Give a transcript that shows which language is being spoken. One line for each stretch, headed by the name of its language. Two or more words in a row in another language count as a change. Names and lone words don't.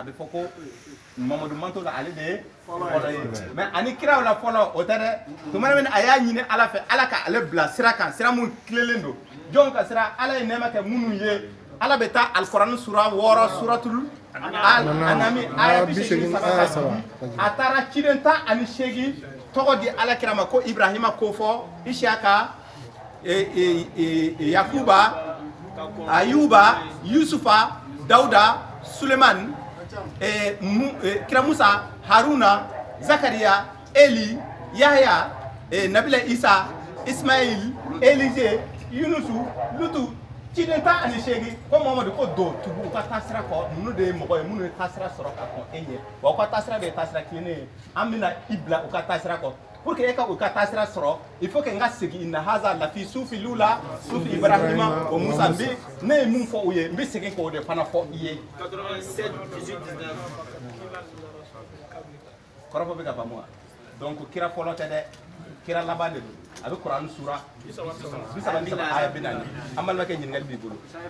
Bambara: bɛ fɔ ko Mamadu Manto la ale de ye fɔlɔ ye mais ani kiraw la fɔlɔ o tɛ dɛ tuma min a y'a ɲini ala fɛ ala ka ale bila sira kan sira mun tilelen don jɔn ka sira ala ye nɛɛma kɛ minnu ye ala bɛ taa alikuranɛ sura 6 suratul anami aya 83 a taara ciden 18 tɔgɔ di ala kira ma ko Ibrahima ko fɔ Isiyaka Yakuba Ayuba Yusufa Dauda Suleiman kira Musa Haruna Zakariya Eli Yahya Nabila Isa Ismail Elise Yunusu Lutu ciden 18 ko Mamadu ko do tugu u ka taasira kɔ ninnu de ye mɔgɔ ye minnu ye taasira sɔrɔ ka kɔn e ɲɛ wa u ka taasira de ye taasira tilennen ye an bɛna i bila u ka taasira kɔ
French: pour que
Bambara: e ka u ka taasira sɔrɔ
French: il faut que
Bambara: n ka segin
Arabic: إن هذا لفي الصحف الأولى صحف
Bambara: Ibrahima o Musa ne ye mun fɔ u ye n bɛ segin k'o de fana fɔ i ye 87 18 19 kɔrɔfɔ bɛ ka faamu wa donc kira fɔlɔ tɛ dɛ kira laban de don a bɛ kuranɛ sura 33 aya 40 an balimakɛ ɲininkali b'i bolo